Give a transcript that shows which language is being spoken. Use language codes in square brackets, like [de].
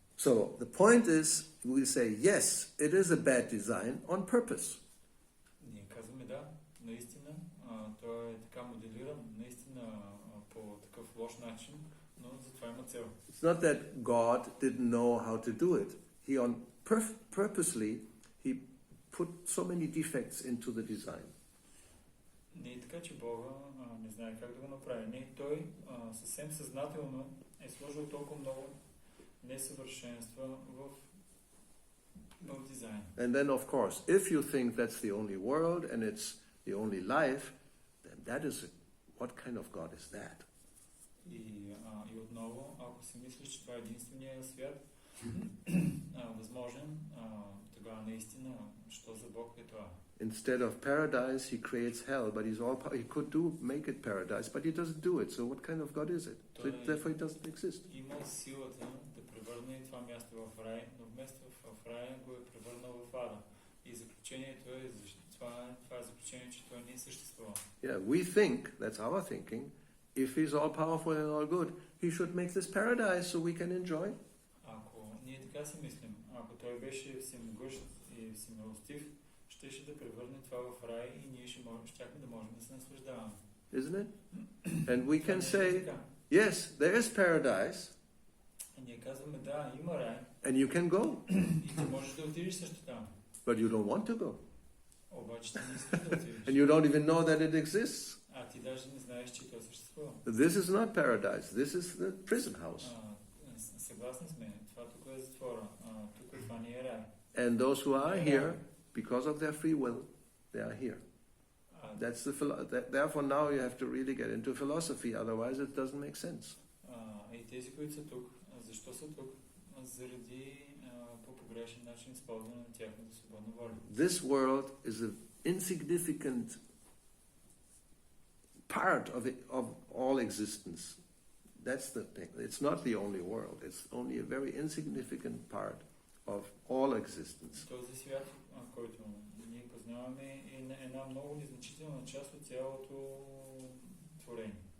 [en] So, the point is, we say, yes, it is a bad design on purpose. [bg] Ние казваме да, наистина, той е така моделиран, наистина по такъв лош начин, но затова има цел. [en] It's not that God didn't know how to do it. He purposely, he put so many defects into the design. [bg] Не е така, че Бога не знае как да го направи. Не, той съвсем съзнателно е сложил толкова много несъвършенства в дизайн. [en] And then, of course, if you think that's the only world and it's the only life, then that is what kind of God is that? [bg] И отново, ако си мислиш, че това е единствения свят, възможен, тогава наистина, що за Бог е това? [en] Instead of paradise, he creates hell, but he could make it paradise, but he doesn't do it. So what kind of God is it? So therefore, he doesn't exist. [bg] Има силата да превърне това място в рай, но вместо в рая го е превърнал в ада. И заключението е, това е заключение, че той не съществува. [en] Yeah, we think, that's our thinking, if he's all powerful and all good, he should make this paradise so we can enjoy. [bg] Ако ние така си мислим, ако той беше всемогъщ и всемилостив, щеше да превърне това в рай и ние щяхме да можем да се наслаждаваме. [en] Isn't it? And we can say, yes, there is paradise. [bg] И ние казваме, да, има рай. [en] And you can go. [bg] И ти можеш да отидеш също там. [en] But you don't want to go. [bg] Обаче ти не искаш да отидеш. [en] And you don't even know that it exists. [bg] А ти даже не знаеш, че то съществува. [en] This is not paradise. This is the prison house. [bg] Съгласни сме. Това тук е затвора. Тук това не е рай. [en] And those who are here, because of their free will, they are here. That's therefore now you have to really get into philosophy, otherwise it doesn't make sense. [bg] И тези, които са тук, защо са тук? Заради по погрешен начин използване на тяхната свободна воля. [en] This world is an insignificant part of all existence. That's the thing. It's not the only world. It's only a very insignificant part of all existence. [bg] Този свят, който ние познаваме, е една много незначителна част от цялото творение.